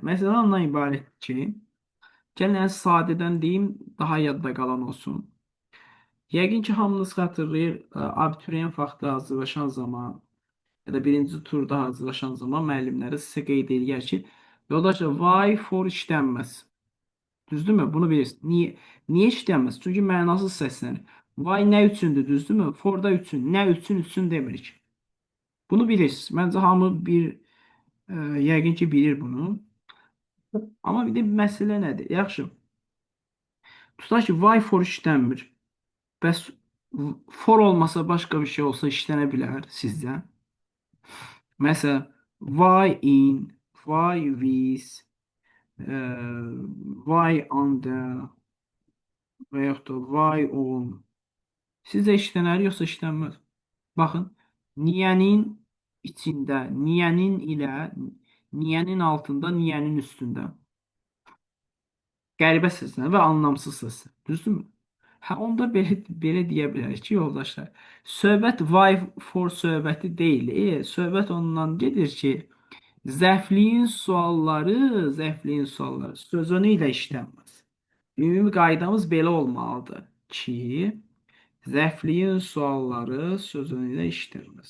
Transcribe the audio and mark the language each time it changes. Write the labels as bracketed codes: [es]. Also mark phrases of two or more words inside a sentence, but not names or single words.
[az] Məsələ ondan ibarətdir ki, gəlin sadədən deyim, daha yadda qalan olsun. Yəqin ki, hamınız xatırlayır, abituriyent vaxtı hazırlaşan zaman ya da birinci turda hazırlaşan zaman müəllimləri sizə qeyd edir ki, yoldaşlar, [en] why for işlənməz. [az] Düzdürmü? Bunu bilirsiniz. Niyə işlənməz? Çünki mənasız səslənir. Why nə üçündür, düzdürmü? For da üçün, nə üçün demirik. Bunu bilirsiniz. Məncə hamı yəqin ki, bilir bunu. Amma bir də məsələ nədir? Yaxşı. Tutaq ki, [en] why for işlənmir. [az] Bəs for olmasa başqa bir şey olsa işlənə bilər sizcə? Məsələn, [en] why in, why with, why under [az] və yaxud da [en] why on. [az] Sizcə işlənər yoxsa işlənməz? Baxın, niyənin içində, niyənin ilə, niyənin altında, niyənin üstündə. Qəribə səslənir və anlamsız səslənir. Düzdürmü? Hə, onda belə deyə bilərik ki, yoldaşlar, söhbət [en] why for [az] söhbəti deyil. Söhbət ondan gedir ki, zəfliyin sualları sözünü ilə işlənməz. Ümumi qaydamız belə olmalıdır ki, zəfliyin sualları sözünü ilə işlənməz.